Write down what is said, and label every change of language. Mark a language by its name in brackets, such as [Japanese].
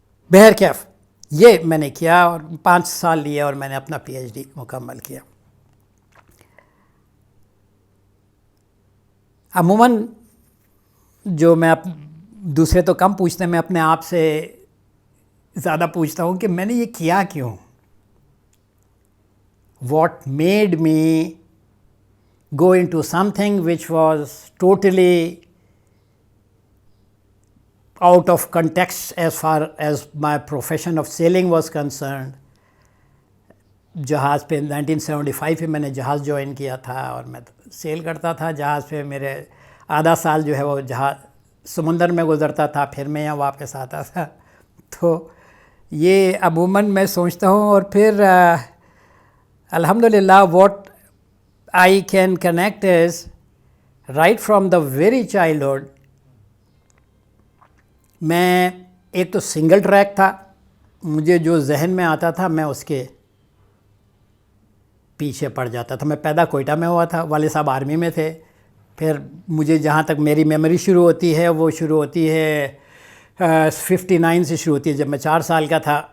[Urdu] بہرکیف یہ میں نے کیا اور 5 سال لیے اور میں نے اپنا پی ایچ ڈی مکمل کیا. عموماً جو میں دوسرے تو کم پوچھتے ہیں, میں اپنے آپ سے زیادہ پوچھتا ہوں کہ میں نے یہ کیا کیوں. [English] What made me go into something which was totally out of context as far as my profession of sailing was concerned. [Urdu] جہاز پہ 1975 میں نے جہاز جوائن کیا تھا اور میں سیل کرتا تھا جہاز پہ. میرے آدھا سال جو ہے وہ جہاز سمندر میں گزرتا تھا, پھر میں یہاں واپس آتا تھا. تو یہ عموماً میں سوچتا ہوں, اور پھر الحمدللہ [English] what I can connect is right from the very childhood. [Urdu] میں ایک تو سنگل ٹریک تھا, مجھے جو ذہن میں آتا تھا میں اس کے پیچھے پڑ جاتا تھا. میں پیدا کوئٹہ میں ہوا تھا, والد صاحب آرمی میں تھے. پھر مجھے جہاں تک میری میموری شروع ہوتی ہے وہ شروع ہوتی ہے 59 سے شروع ہوتی ہے, جب میں 4 سال کا تھا.